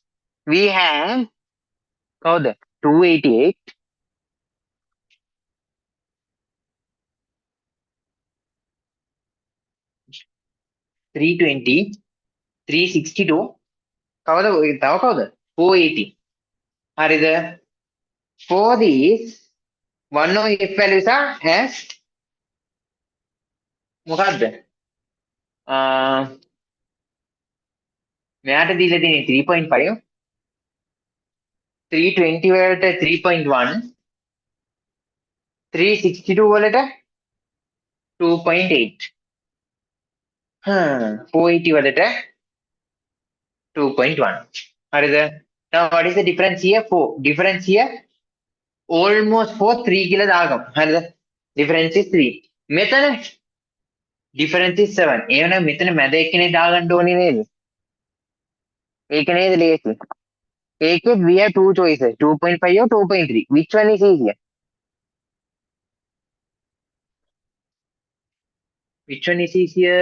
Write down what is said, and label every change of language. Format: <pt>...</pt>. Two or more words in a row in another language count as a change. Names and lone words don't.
<en>We have the 288, 320, 362,</en> <si>කවද 480. හරිද?</si> <en>For these, one of F values are as මොකක්ද?</en> <si>මෙයාට දීලා තියෙන්නේ 3.5, 320 වලට 3.1, 362 වලට 2.8, 480 වලට 2.1. හරිද?</si> <en>Now what is the difference here? 4. Difference here almost 4, 3</en> <si>කියලා දාගමු. හරිද?</si> <en>Difference is 3. මෙතන difference is 7.</en> <si>එහෙනම් මෙතන මැද එකනේ දාගන්න ඕනේ නේද? ඒක නේද ලේසි.</si> <en>ඒකෙත් we have two choices, 2.5 or 2.3. Which one is easier? Which one is easier?</en>